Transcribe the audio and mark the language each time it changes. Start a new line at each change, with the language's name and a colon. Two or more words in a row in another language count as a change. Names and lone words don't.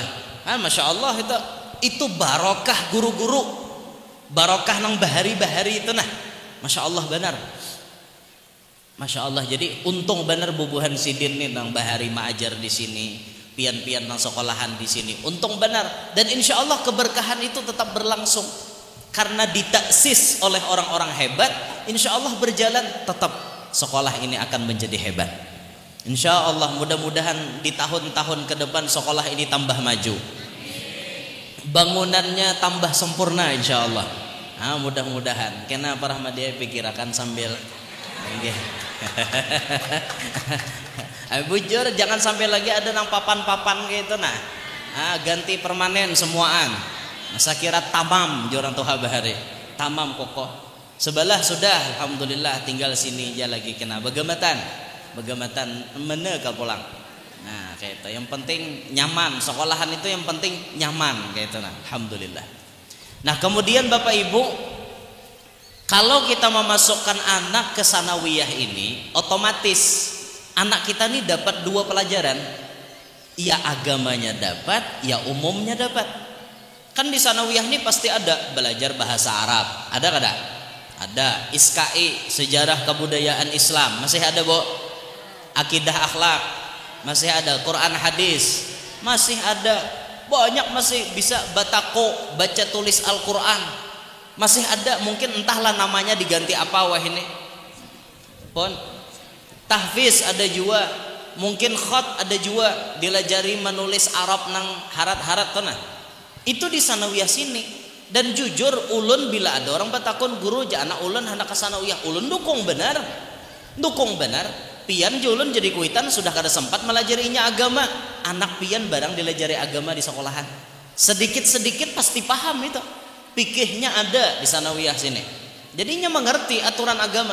Arabic: ما شاء الله
Banjar: itu barokah guru-guru, barokah nang bahari-bahari itu nah.
Arabic: ما شاء الله
Banjar: benar.
Arabic: ما شاء الله.
Banjar: Jadi untung benar bubuhan sidin nih nang bahari maajar di sini, pian-pian nang sekolahan di sini.
Indonesian: Untung benar. Dan
Arabic: إن شاء الله
Indonesian: keberkahan itu tetap berlangsung karena ditaksis oleh orang-orang hebat.
Arabic: إن شاء الله
Indonesian: berjalan tetap sekolah ini akan menjadi hebat.
Arabic: إن شاء الله
Indonesian: mudah-mudahan di tahun-tahun ke depan sekolah ini tambah maju, bangunannya tambah sempurna
Arabic: إن شاء الله.
Indonesian: Mudah-mudahan.
Banjar: Kenapa Rahmadiyah pikirakan sambil bujur jangan sampai lagi ada nang papan-papan gitu nah. Ganti permanen semuaan. Masa kira tamam jorang tuh bahari. Tamam kokoh. Sebelah sudah alhamdulillah tinggal sini aja lagi kena begematan mana kau pulang.
Indonesian: Nah kayak itu yang penting nyaman sekolahan itu yang penting nyaman kayak itu nah alhamdulillah. Nah kemudian Bapak Ibu kalau kita memasukkan anak ke sanawiyah ini otomatis anak kita nih dapat dua pelajaran, ya agamanya dapat, ya umumnya dapat.
Banjar: Kan di sanawiyah ini pasti ada belajar bahasa Arab, ada kada? Ada.
Indonesian: ISKI sejarah kebudayaan Islam masih ada bo.
Banjar: Akidah akhlak masih ada, Quran hadis masih ada, banyak masih bisa batako baca tulis Al-Quran masih ada, mungkin entahlah namanya diganti apa wah ini pun tahfiz ada juga, mungkin khat ada juga, dilajari menulis Arab nang harat-harat tuh nah itu di sanawiyah sini. Dan jujur ulun bila ada orang batakon guru ja anak ulun hendak ke sanawiyah, ulun dukung benar pian julun jadi kuitan sudah kada sempat melajarinya agama, anak pian barang dilajari agama di sekolahan sedikit-sedikit pasti paham itu, fikihnya ada di sanawiyah sini, jadinya mengerti aturan agama.